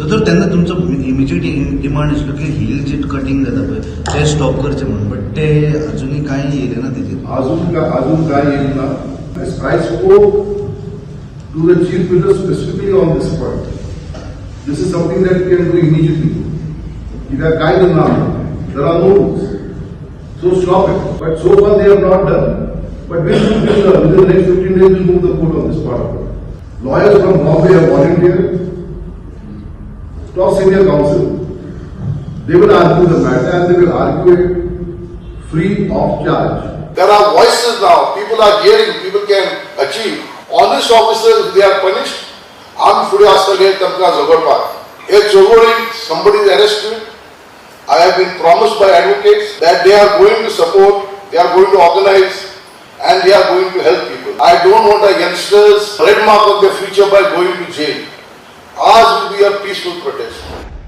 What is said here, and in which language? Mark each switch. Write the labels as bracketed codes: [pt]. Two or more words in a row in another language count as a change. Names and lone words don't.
[kok] तुमचं त्यांना तुमचं [en] immediate demand [kok] आसलो की हिल जे कटिंग जाता पळय ते स्टॉप करचे म्हणून, बट ते अजूनही काही येले ना तेजेर. [mr] अजून काय येईल ना. [en] I spoke to the chief minister specifically on this point. This is something that we can do immediately. If there are kind of there are no rules. So stop it. But so far they have not done. But within the next 15 days we'll move the court on this part. Lawyers from Bombay have volunteered. Top senior counsel. They will argue the matter and they will argue it free of charge. There are voices now. People are hearing. People can achieve. Honest officers, they are punished. [kok] आम्ही फुडें आसतले तांकां झगडपाक. हे झगडीन [en] somebody is arrested. I have been promised by advocates that they are going to support, they are going to organize, and they are going to help people. I don't want our youngsters red mark on their future by going to jail. Ours will be a peaceful protest.